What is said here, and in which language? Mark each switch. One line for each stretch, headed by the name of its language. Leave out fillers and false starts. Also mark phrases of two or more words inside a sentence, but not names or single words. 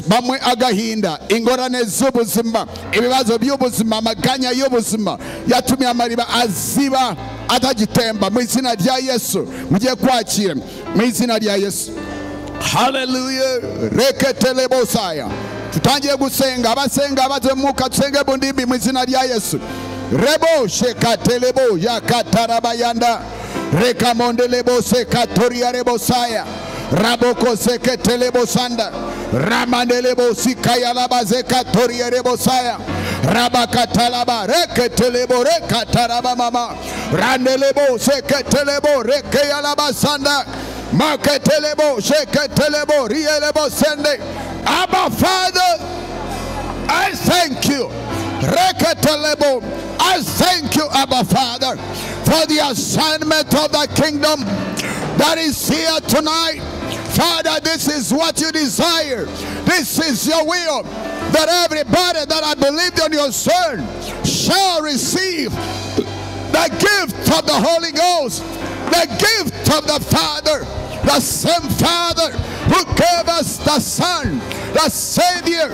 Kinyarwanda: Bamwe agahinda, ingorane z'ubuzima, ibibazo by'ubuzima, amaganya y'ubuzima yatumye amariba aziba atagitemba mu izina rya Yesu. Mugiye kwakira mu izina rya Yesu. Hallelujah. Reketelebo saya. Tutangiye gusenga, abasenga baze Umwuka tusenge bundimbi mu izina rya Yesu. Rebo shekatelebo yakatarabayanda. Rekamondelebo sekatoria rebo saya. Raboko seketelebo sanda. Ramandelebo sikaya labaze katoria rebo saya. Rabakatalaba reketelebo rekataraba mama. Randelebo seketelebo rekeya labasanda. Maketelebo sheketelebo rielebo sende.
English: Abba Father, I thank you. Reketelebo, I thank you, Abba Father, for the assignment of the kingdom that is here tonight. Father, this is what you desire. This is your will, that everybody that I believed on your Son shall receive the gift of the Holy Ghost, the gift of the Father, the same Father who gave us the Son, the Savior.